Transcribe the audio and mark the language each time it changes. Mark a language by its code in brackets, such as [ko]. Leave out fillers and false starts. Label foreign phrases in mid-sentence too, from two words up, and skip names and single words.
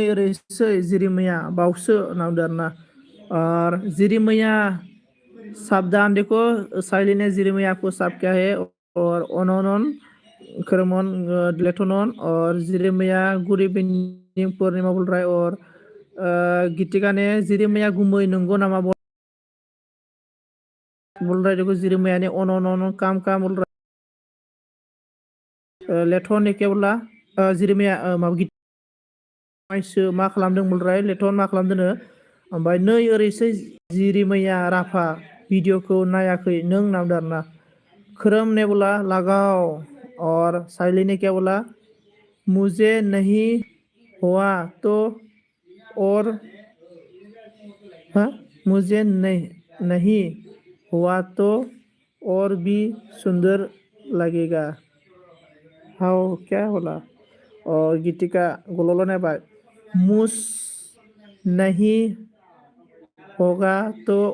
[brx] ओरैसै जिरि मैया बावसो नावदो आरोना [hi] और जिरि मैया साबधान देखो साइली ने जिरि मैया को साफ किया है और [brx] अननन करमन लेथनन [hi] और जिरि मैया गुड इवनिंग पूर्णिमा बोल रहा है और गीतिका ने जिरि मैया [brx] गुमै नंगौ नामा [hi] बोल रहा है देखो जिरि मैया ने [brx] अननन काम [hi] बोल रहा है लेथन ने क्या बोला [brx] जिरि मैया माबा माइसो मा खालामदों बुलराय लेथन मा खालामदोंनो ओमफ्राय नै ओरैसै जिरि मैया राफा भिडिअखौ नायाखै नों नामदो आरोना [hi] खोरोम ने बोला लगाओ और साइली ने क्या बोला मुझे नहीं हुआ तो और हाँ मुझे नहीं हुआ तो और भी सुंदर लगेगा हाउ क्या बोला और गीतिका गोलोलो ने बाय मुझ नहीं होगा तो